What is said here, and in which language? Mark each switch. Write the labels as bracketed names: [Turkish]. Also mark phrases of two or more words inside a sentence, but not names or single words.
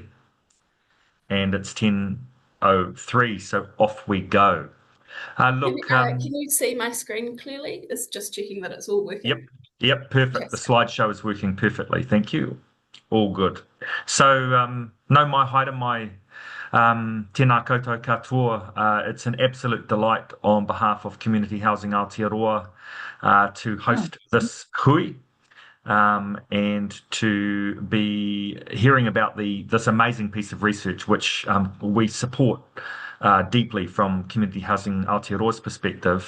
[English] And it's 10:03, so off we go. Look, Can you see my screen clearly? It's just checking that it's all yep, working. yep, Okay. perfect. The slideshow is working perfectly. Thank you. All good. So, [Māori] no mai haere mai tēnā koutou katoa. [English] It's an absolute delight on behalf of Community Housing Aotearoa to Oh, host this hui. And to be hearing about this amazing piece of research, which we support deeply from Community Housing Aotearoa's perspective.